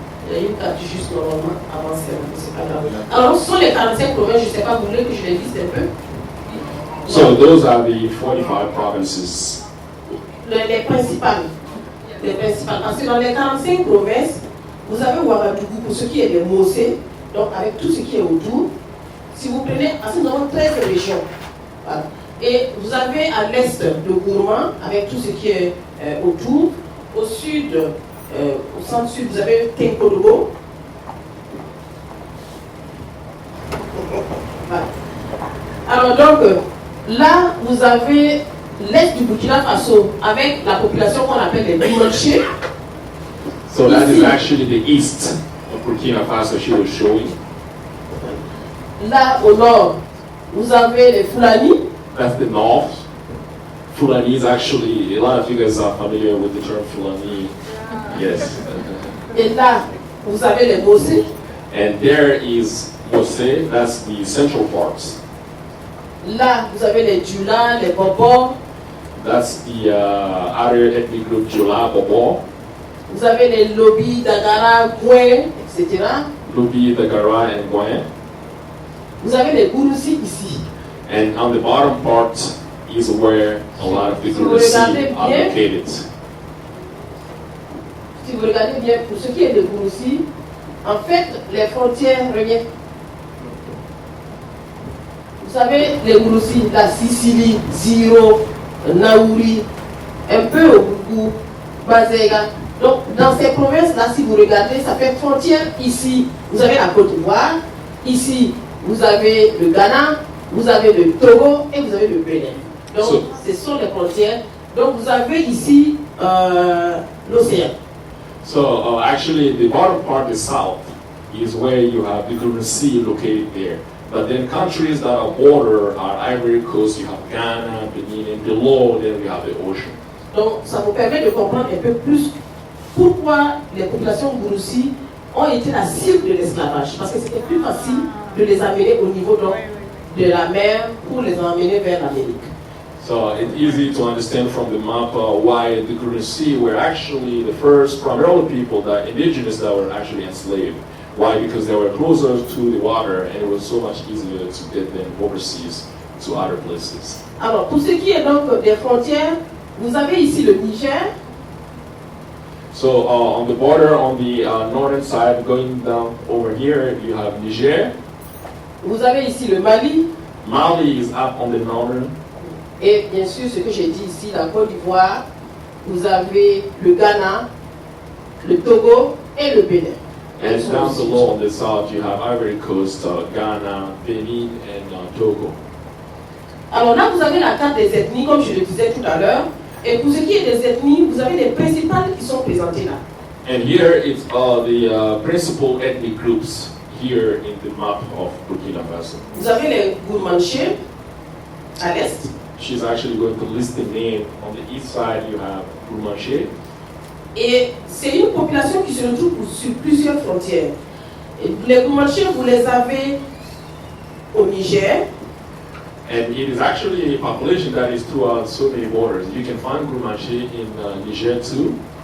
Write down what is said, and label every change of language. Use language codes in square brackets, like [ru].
[fr] Il y a une carte juste normalement avancée, c'est pas grave. Alors, ce sont les 45 provinces, je ne sais pas, vous voulez que je les liste un peu? [en] So those are the 45 provinces. [fr] Les principales. Les principales. Parce que dans les 45 provinces, vous avez Ouagadougou pour ce qui est des Mossé, donc avec tout ce qui est autour. Si vous prenez, nous avons 13 régions. Voilà. Et vous avez à l'est le Gourmand, avec tout ce qui est autour. Au sud, au centre-sud, vous avez Tenkodogo. Voilà. Alors donc, là, vous avez l'est du Burkina Faso avec la population qu'on appelle les Boumanchés. [en] So that is actually the east of Burkina Faso she was showing. [fr] Là, au nord, vous avez les Fulani. [en] That's the north. Fulani is actually, a lot of you guys are familiar with the term Fulani. Yes. [fr] Et là, vous avez les Mossé. [en] And there is Mose, that's the central parts. [fr] Là, vous avez les Djula, les Bobo. [en] That's the other ethnic group, Jula, Bobo. [fr] Vous avez les Lobi, Dagara, Gouin, etc. [en] Lubi, Dagara, and Gwen. [fr] Vous avez les Gouroussi ici. [en] And on the bottom part is where a lot of the [fr] Si vous [en] Gurusi [fr] regardez [en] are [fr] bien, [en] located. [fr] Si vous regardez bien, pour ce qui est des Gouroussi, en fait, les frontières reviennent. Vous savez, les Gouroussi, la Sicile, Ziro, Naouri, un peu au Bougou, Bazega. Donc, dans ces provinces-là, si vous regardez, ça fait frontière. Ici, vous avez la Côte d'Ivoire. Ici, vous avez le Ghana, vous avez le Togo et vous avez le Bénin. Donc, ce sont les frontières. Donc, vous avez ici l'océan. [en] So actually, the bottom part, the south, is where you have the Gurusi located there. But then countries that are border are Ivory Coast, you have Ghana, Benin, and below then we have the ocean. [fr] Donc, ça vous permet de comprendre un peu plus pourquoi les populations Gouroussi ont été la cible de l'esclavage. Parce que c'était plus facile de les amener au niveau donc, de la mer pour les emmener vers l'Amérique. [en] So it's easy to understand from the map why the Gurusi were actually the first primarily people, that indigenous that were actually enslaved. Why? Because they were closer to the water and it was so much easier to get them overseas to other places. [fr] Alors, pour ce qui est donc des frontières, vous avez ici le Niger. [en] So on the border, on the northern side, going down over here, you have Niger. [fr] Vous avez ici le Mali. [en] Mali is up on the northern. [fr] Et bien sûr, ce que j'ai dit ici, la Côte d'Ivoire. Vous avez le Ghana, le Togo et le Bénin. [en] And down below on the south, you have Ivory Coast, Ghana, Benin, and Togo. [fr] Alors là, vous avez la carte des ethnies, comme je le disais tout à l'heure. Et pour ce qui est des ethnies, vous avez les principales qui sont présentées là. [en] And here it's the principal ethnic groups here in the map of Burkina Faso. [fr] Vous avez les Gourmanchés à l'est. [en] She's actually going to list the name. On the east side, you have Gourmanché. [fr] Et c'est une population qui se retrouve sur plusieurs frontières. Et les Gourmanchés, vous les avez au Niger. [en] And it is actually a population that is throughout so many borders. You can find Gourmanché in Niger too,